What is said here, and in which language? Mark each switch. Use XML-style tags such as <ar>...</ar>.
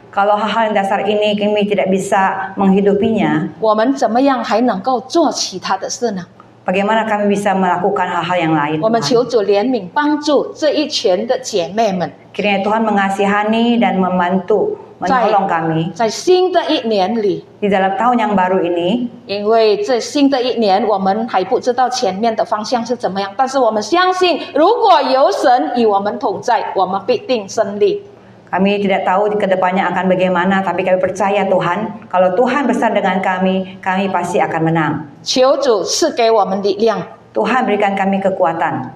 <id>Kalau hal-hal yang dasar ini kami tidak bisa menghidupinya,</id> <zh>我们怎么样还能够做其他的事呢？</zh> <id>bagaimana kami bisa melakukan hal-hal yang lain?</id> <zh>我们</zh> <id>Tuhan?</id> <zh>求主怜悯帮助这一群的姐妹们，</zh> <id>Kiranya Tuhan mengasihani dan membantu, menolong kami</id> <zh>在新的一年里，</zh> <id>di dalam tahun yang baru ini.</id> <zh>因为这新的一年我们还不知道前面的方向是怎么样，但是我们相信，如果有神与我们同在，我们必定胜利。</zh> <id>Kami tidak tahu ke depannya akan bagaimana, tapi kami percaya Tuhan, kalau Tuhan besar dengan kami, kami pasti akan menang.</id> <zh>求主赐给我们力量，</zh> <id>Tuhan berikan kami kekuatan,</id>